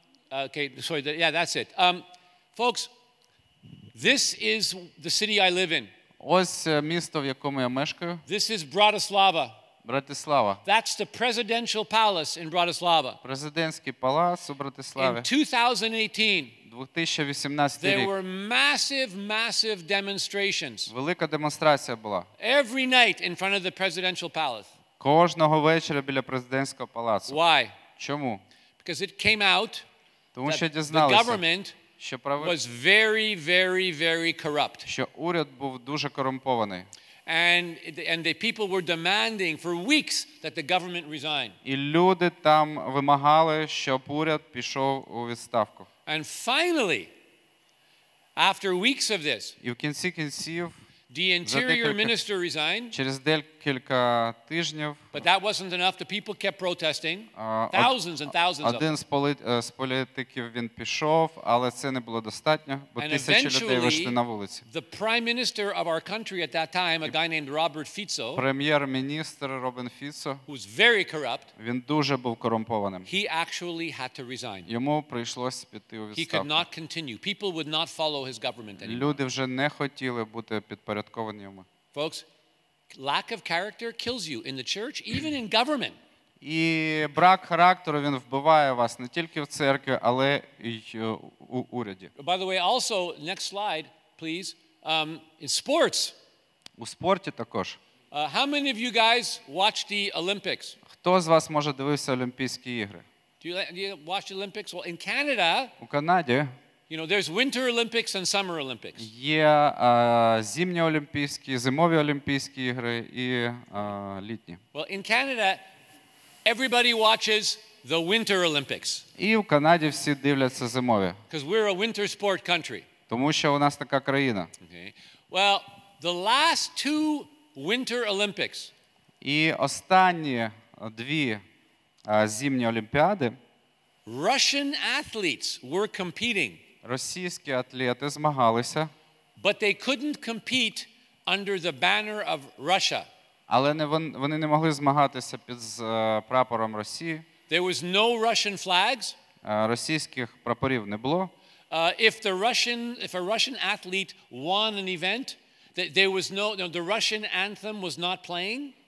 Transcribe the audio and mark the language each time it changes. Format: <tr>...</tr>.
<en>Okay, sorry, yeah, that's it. Folks, this is the city I live in.</en> <uk>Ось місто, в якому я мешкаю.</uk> <en>This is Bratislava.</en> <uk>Братислава.</uk> <en>That's the presidential palace in Bratislava.</en> <uk>Президентський палац у Братиславі.</uk> <en>In 2018,</en> <uk>2018 рік.</uk> <en>There were massive demonstrations.</en> <uk>Велика демонстрація була.</uk> <en>Every night in front of the presidential palace.</en> <uk>Кожного вечора біля президентського палацу.</uk> <en>Why?</en> <uk>Чому?</uk> <en>Because it came out</en> <uk>Тому що</uk> <en>that the</en> <uk>дізналися,</uk> <en>government</en> <uk>що</uk> <en>was very corrupt.</en> <uk>Що уряд був дуже корумпований.</uk> <en>And the people were demanding for weeks that the government resign.</en> <uk>І люди там вимагали, щоб уряд пішов у відставку.</uk> <en>And finally, after weeks of this,</en> <uk>і в кінці кінців</uk> <en>the interior minister resigned.</en> <uk>Через декілька тижнів.</uk> <en>But that wasn't enough. The people kept protesting. Thousands and thousands of them.</en> <uk>Один з політиків він пішов, але це не було достатньо, бо тисячі людей вийшли на вулиці.</uk> <en>The prime minister of our country at that time, a guy named Robert Fico,</en> <uk>прем'єр-міністр Робін Фіцо,</uk> <en>who was very corrupt,</en> <uk>він дуже був корумпованим.</uk> <en>He actually had to resign.</en> <uk>Йому прийшлось піти у відставку.</uk> <en>He could not continue. People would not follow his government anymore.</en> <uk>Люди вже не хотіли бути підпорядковані йому.</uk> <en>Folks, lack of character kills you in the church, even in government.</en> <uk>І брак характеру, він вбиває вас не тільки в церкві, але й у уряді.</uk> <en>By the way, also, next slide, please, in sports.</en> <uk>У спорті також.</uk> <en>How many of you guys watch the Olympics?</en> <uk>Хто з вас, може, дивився Олімпійські ігри?</uk> <en>Do you watch the Olympics? Well, in Canada,</en> <uk>у Канаді,</uk> <en>you know, there's Winter Olympics and Summer Olympics.</en> <uk>Є зимні Олімпійські, зимові Олімпійські ігри і літні.</uk> <en>Well, in Canada, everybody watches the Winter Olympics.</en> <uk>І в Канаді всі дивляться зимові.</uk> <en>Because we're a winter sport country.</en> <uk>Тому що у нас така країна.</uk> <en>Okay. Well, the last two Winter Olympics.</en> <uk>І останні дві зимні Олімпіади.</uk> <en>Russian athletes were competing.</en> <uk>Російські атлети змагалися.</uk> <en>But they couldn't compete under the banner of Russia.</en> <uk>Але вони не могли змагатися під прапором Росії.</uk> <en>There was no Russian flags.</en> <uk>Російських прапорів не було.</uk> <en>If a Russian athlete won an event, there was the Russian anthem was not playing.</en>